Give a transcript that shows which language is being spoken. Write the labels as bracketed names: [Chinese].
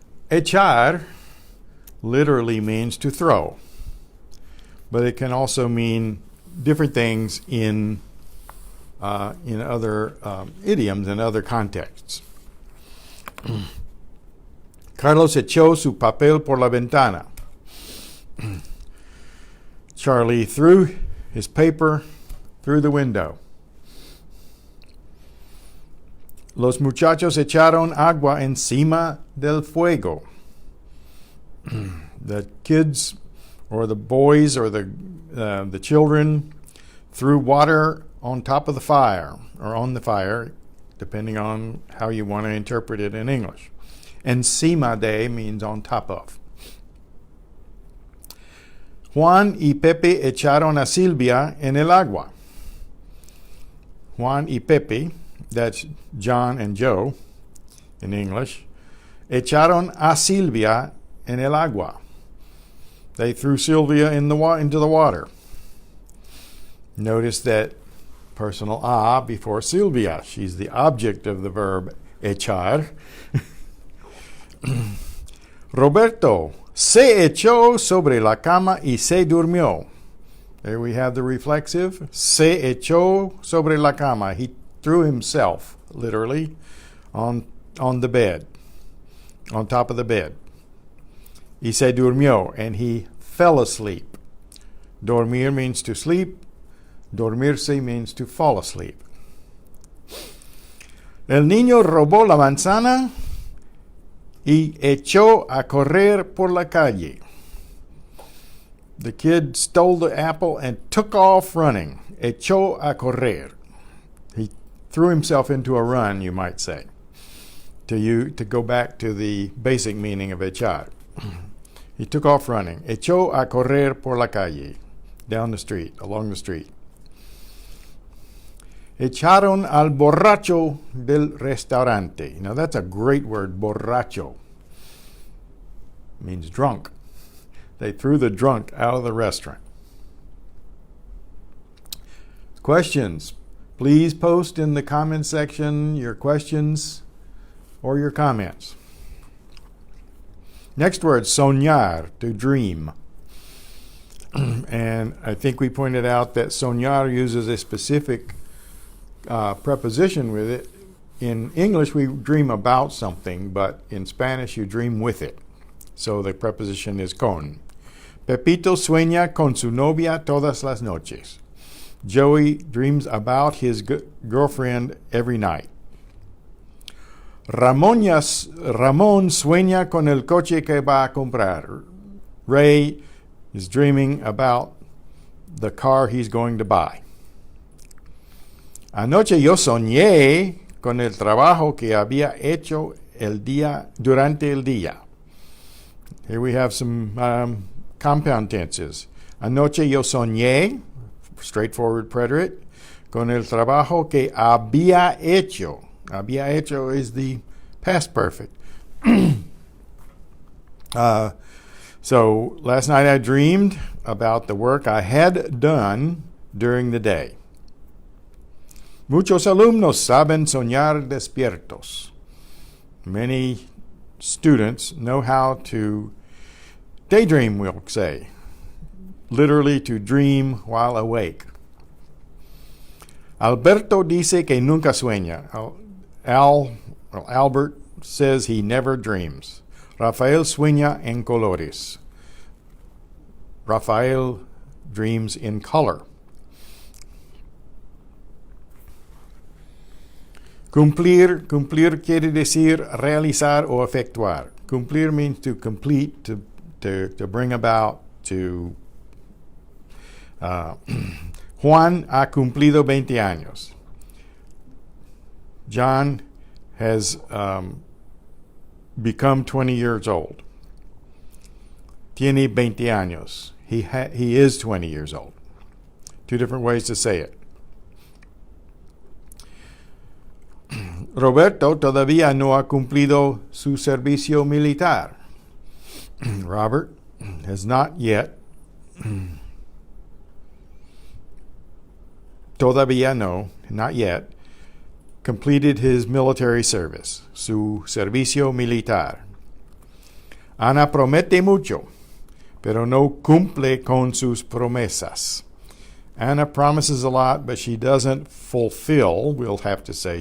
[English] Echar literally means to throw, but it can also mean different things in other idioms and other contexts. [Spanish] Carlos echó su papel por la ventana. [English] Charlie threw his paper through the window. [Spanish] Los muchachos echaron agua encima del fuego. [English] The kids, or the boys, or the children threw water on top of the fire, or on the fire, depending on how you want to interpret it in English. Encima de means on top of. [Spanish] Juan y Pepe echaron a Silvia en el agua. Juan y Pepe, [English] that's John and Joe in English, [Spanish] echaron a Silvia en el agua. [English] They threw Sylvia into the water. Notice that personal a before Silvia. She's the object of the verb echar. [Spanish] Roberto se echó sobre la cama y se durmió. [English] There we have the reflexive. [Spanish] Se echó sobre la cama. [English] He threw himself, literally, on the bed, on top of the bed. [Spanish] Y se durmió, [English] and he fell asleep. Dormir means to sleep. Dormirse means to fall asleep. [Spanish] El niño robó la manzana y echó a correr por la calle. [English] The kid stole the apple and took off running. [Spanish] Echó a correr. [English] He threw himself into a run, you might say, to go back to the basic meaning of echar. He took off running. [Spanish] Echó a correr por la calle. [English] Down the street, along the street. [Spanish] Echaron al borracho del restaurante. [English] Now that's a great word, borracho. Means drunk. They threw the drunk out of the restaurant. Questions? Please post in the comment section your questions or your comments. Next word, soñar, to dream. And I think we pointed out that soñar uses a specific preposition with it. In English, we dream about something, but in Spanish, you dream with it. So the preposition is con. [Spanish] Pepito sueña con su novia todas las noches. [English] Joey dreams about his girlfriend every night. [Spanish] Ramón sueña con el coche que va a comprar. [English] Ray is dreaming about the car he's going to buy. [Spanish] Anoche yo soñé con el trabajo que había hecho durante el día. [English] Here we have some compound tenses. [Spanish] Anoche yo soñé, [English] straightforward preterite, [Spanish] con el trabajo que había hecho. [English] Había hecho is the past perfect. So last night I dreamed about the work I had done during the day. [Spanish] Muchos alumnos saben soñar despiertos. [English] Many students know how to daydream, we'll say. Literally to dream while awake. [Spanish] Alberto dice que nunca sueña. [English] Albert says he never dreams. [Spanish] Rafael sueña en colores. [English] Rafael dreams in color. [Spanish] Cumplir quiere decir realizar o efectuar. [English] Cumplir means to complete, to bring about, to... [Spanish] Juan ha cumplido 20 años. [English] John has become 20 years old. [Spanish] Tiene 20 años. [English] He is 20 years old. Two different ways to say it. [Spanish] Roberto todavía no ha cumplido su servicio militar. [English] Robert has not yet, [Spanish] todavía no, [English] not yet, completed his military service, [Spanish] su servicio militar. Ana promete mucho, pero no cumple con sus promesas. [English] Anna promises a lot, but she doesn't fulfill, we'll have to say.